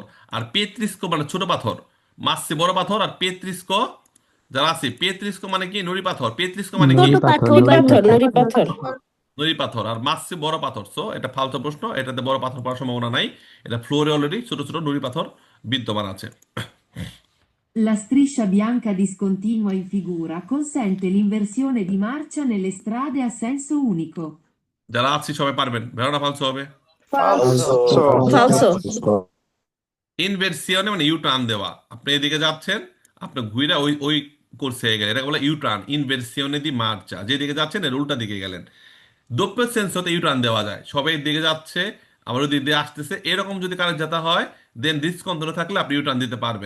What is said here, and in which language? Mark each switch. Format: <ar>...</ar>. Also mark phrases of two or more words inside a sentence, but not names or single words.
<bn>আর পেত্রিস্কো মানে ছোট পাথর। মাসছে বড় পাথর, আর পেত্রিস্কো যারা আছে, পেত্রিস্কো মানে কি নুড়ি পাথর, পেত্রিস্কো মানে কি ছোট পাথর, নুড়ি পাথর। নুড়ি পাথর, আর মাসছে বড় পাথর। সো এটা ফালতু প্রশ্ন, এটাতে বড় পাথর পড়ার সম্ভাবনা নাই। এটা ফ্লোরে অলরেডি ছোট ছোট নুড়ি পাথর বিদ্যমান আছে।</bn> <it>La striscia bianca discontinua in figura consente l'inversione di marcia nelle strade a senso unico.</it> <bn>যারা আছি সবাই পারবেন, ভেড়াটা ফালতু হবে।</bn> <it>ফালসো।</it> <bn>ইনভার্সিয়নে মানে</bn> <en>U turn</en> <bn>দেওয়া, আপনি এদিকে যাচ্ছেন, আপনি ঘুরে ওই ওই কোর্সে গেলেন, এটা বলে</bn> <en>U turn.</en> <it>inversione di marcia,</it> <bn>যেদিকে যাচ্ছেন এর উল্টা দিকে গেলেন। দোপ্পের সেন্স হতে</bn> <en>U turn</en> <bn>দেওয়া যায়, সবাই দিকে যাচ্ছে আবার ওই দিক দিয়ে আসতেছে, এরকম যদি কারো যেতে হয় দেন রিস্ক কন্ট্রোলে থাকলে আপনি</bn> <en>U turn</en> <bn>দিতে পারবেন।</bn>